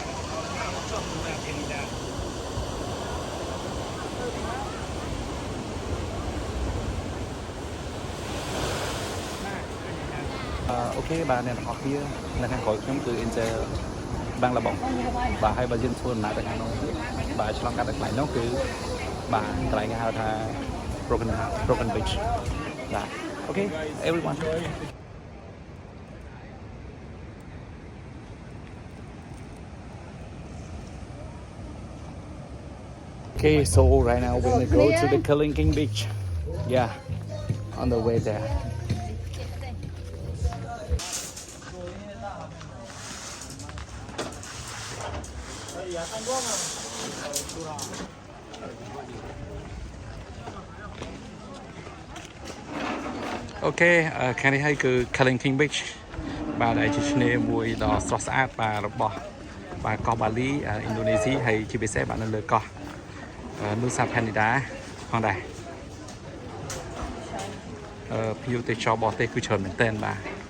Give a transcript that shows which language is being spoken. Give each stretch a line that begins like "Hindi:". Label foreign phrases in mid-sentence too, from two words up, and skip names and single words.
Khmer: អូខេបាទអ្នកទាំងអស់គ្នានៅខាងក្រោយខ្ញុំគឺ Angel បាំងល បងបាទហើយបើយើងធ្វើដំណើរទៅខាងនោះបាទឆ្លងកាត់ទៅកន្លែងនោះគឺបាទកន្លែងគេហៅថា Broken Beach បាទអូខេ
English: everyone Okay, so right now we're gonna go to the Kalinking Beach. Yeah, on the way there.
Khmer: Okay, ខាងនេះហើយគឺ Kalinking Beach បាទដែលជាឆ្នេរ មួយដ៏ស្រស់ស្អាតបាទរបស់បាទកោះបាលីឥណ្ឌូនេស៊ីហើយជាពិសេសបាទនៅលើកោះ Nusa Penida ផងដែរភ្ញៀវទេសចរបរទេសគឺច្រើនមែនទែនបាទ